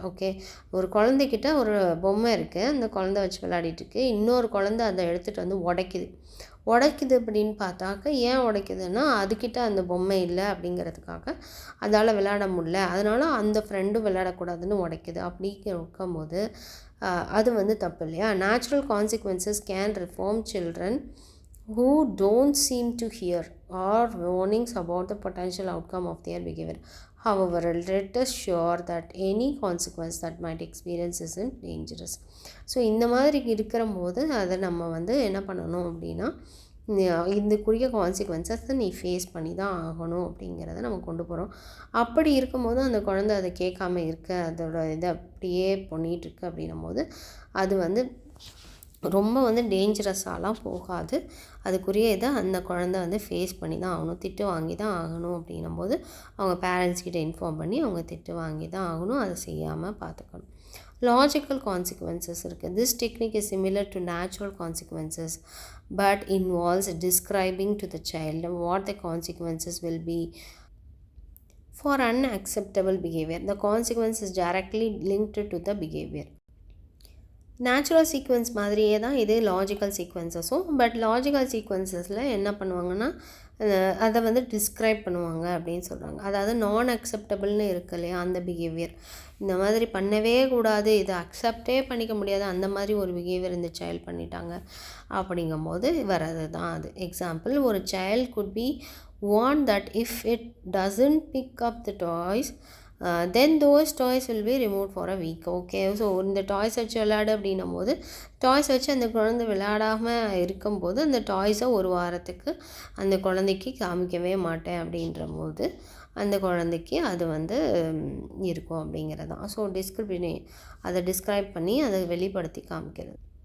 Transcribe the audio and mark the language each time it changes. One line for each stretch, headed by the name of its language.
Tamil: Okay, ஒரு குழந்தைக்கிட்ட ஒரு பொம்மை இருக்குது, அந்த குழந்தை வச்சு விளையாடிட்டுருக்கு. இன்னொரு குழந்தை அதை எடுத்துகிட்டு வந்து உடைக்குது அப்படின்னு பார்த்தாக்க, ஏன் உடைக்குதுன்னா அதுக்கிட்ட அந்த பொம்மை இல்லை அப்படிங்கிறதுக்காக அதால் விளையாட முடியல, அதனால் அந்த ஃப்ரெண்டும் விளையாடக்கூடாதுன்னு உடைக்குது. அப்படி இருக்கும்போது அது வந்து தப்பு இல்லையா?
English: Natural consequences can reform children who don't seem to hear or warnings about the potential outcome of their behavior. However, let us sure that any consequence that might experience isn't dangerous.
Tamil: So இந்த மாதிரி இருக்கிற போது அதை நம்ம வந்து என்ன பண்ணணும் அப்படின்னா, இதுக்குரிய கான்சிக்வன்சஸை நீ ஃபேஸ் பண்ணி தான் ஆகணும் அப்படிங்கிறத நம்ம கொண்டு போகிறோம். அப்படி இருக்கும்போது அந்த குழந்தை அதை கேட்காம இருக்க, அதோட இதை அப்படியே பண்ணிகிட்ருக்கு அப்படின்னும் போது அது வந்து ரொம்ப வந்து டேஞ்சரஸாலாம் போகாது. அதுக்குரிய இதை அந்த குழந்தை வந்து ஃபேஸ் பண்ணி தான் ஆகணும். திட்டு வாங்கி தான் ஆகணும் அப்படின்னும்போது அவங்க பேரண்ட்ஸ் கிட்ட இன்ஃபார்ம் பண்ணி அவங்க திட்டு வாங்கி தான் ஆகணும். அதை செய்யாமல் பார்த்துக்கணும். லாஜிக்கல் கான்சிக்வன்சஸ் இருக்குது.
English: This technique is similar to natural consequences but involves describing to the child what the consequences will be for unacceptable behavior. The consequence is directly linked to the behavior.
Tamil: Natural sequence மாதிரியே தான் இது logical சீக்வன்சஸும். But logical சீக்வன்சஸில் என்ன பண்ணுவாங்கன்னா அதை வந்து describe பண்ணுவாங்க அப்படின்னு சொல்கிறாங்க. அதாவது நான் அக்செப்டபிள்னு இருக்கு இல்லையா, அந்த பிஹேவியர் இந்த மாதிரி பண்ணவே கூடாது, இதை அக்செப்டே பண்ணிக்க முடியாது, அந்த மாதிரி ஒரு பிஹேவியர் இந்த சைல்டு பண்ணிட்டாங்க அப்படிங்கும்போது வர்றது தான் அது.
English: Example, ஒரு child could be warned that if it doesn't pick up the toys then those toys will be removed for a week.
Tamil: Okay, so இந்த டாய்ஸ் வச்சு விளையாடு அப்படின்னும் போது டாய்ஸ் வச்சு அந்த குழந்தை விளையாடாமல் இருக்கும்போது அந்த டாய்ஸை ஒரு வாரத்துக்கு அந்த குழந்தைக்கு காமிக்கவே மாட்டேன் அப்படின்ற போது அந்த குழந்தைக்கு அது வந்து இருக்கும் அப்படிங்கிறது தான். ஸோ அதை டிஸ்கிரைப் பண்ணி அதை வெளிப்படுத்தி காமிக்கிறது.